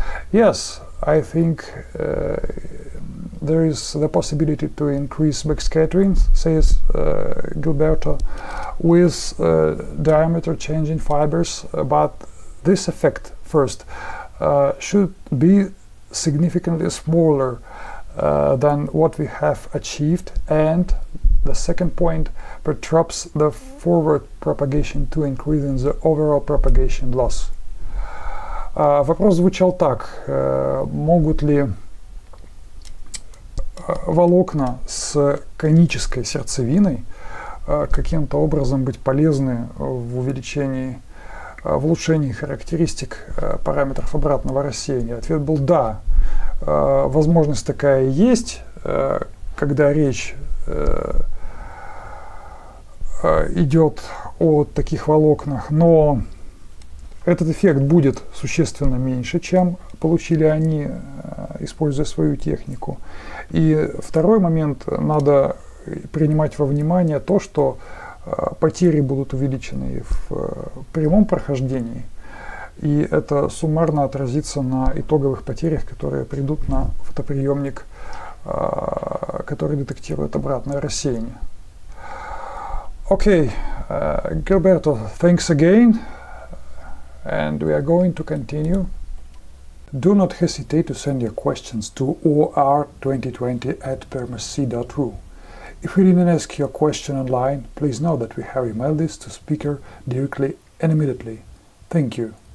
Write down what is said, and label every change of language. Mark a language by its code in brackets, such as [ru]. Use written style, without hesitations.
[en] Yes, I think there is the possibility to increase backscattering, says Gilberto, with diameter changing fibers, but this effect, first, should be significantly smaller than what we have achieved, and the second point perturbs the forward propagation to increasing the overall propagation loss. [ru] Вопрос звучал так: могут ли волокна с конической сердцевиной каким-то образом быть полезны в улучшении характеристик параметров обратного рассеяния? Ответ был да. Возможность такая есть, когда речь идет о таких волокнах, но этот эффект будет существенно меньше, чем получили они, используя свою технику. И второй момент, надо принимать во внимание то, что потери будут увеличены в прямом прохождении, и это суммарно отразится на итоговых потерях, которые придут на фотоприемник, который детектирует обратное рассеяние. [en] Okay, Gilberto, thanks again, and we are going to continue. Do not hesitate to send your questions to OR2020@permsc.ru. If we didn't ask your question online, please know that we have emailed this to speaker directly and immediately. Thank you.